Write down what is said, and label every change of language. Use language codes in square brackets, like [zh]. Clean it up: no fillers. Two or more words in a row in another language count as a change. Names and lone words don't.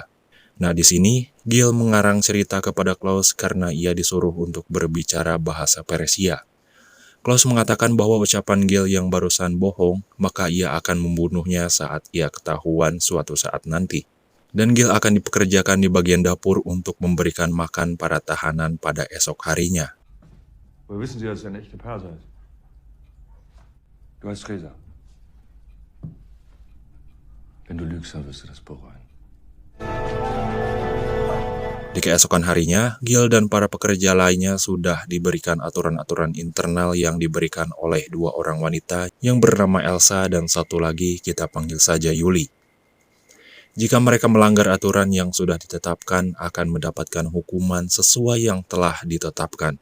[id] Nah, di sini Gil mengarang cerita kepada Klaus karena ia disuruh untuk berbicara bahasa Persia. Klaus mengatakan bahwa ucapan Gil yang barusan bohong, maka ia akan membunuhnya saat ia ketahuan suatu saat nanti. Dan Gil akan dipekerjakan di bagian dapur untuk memberikan makan para tahanan pada esok harinya. [de] Du hast Reza. Wenn du lügst, dann wirst du das bereuen. [id] Di keesokan harinya, Gil dan para pekerja lainnya sudah diberikan aturan-aturan internal yang diberikan oleh dua orang wanita yang bernama Elsa dan satu lagi kita panggil saja Yuli. Jika mereka melanggar aturan yang sudah ditetapkan, akan mendapatkan hukuman sesuai yang telah ditetapkan.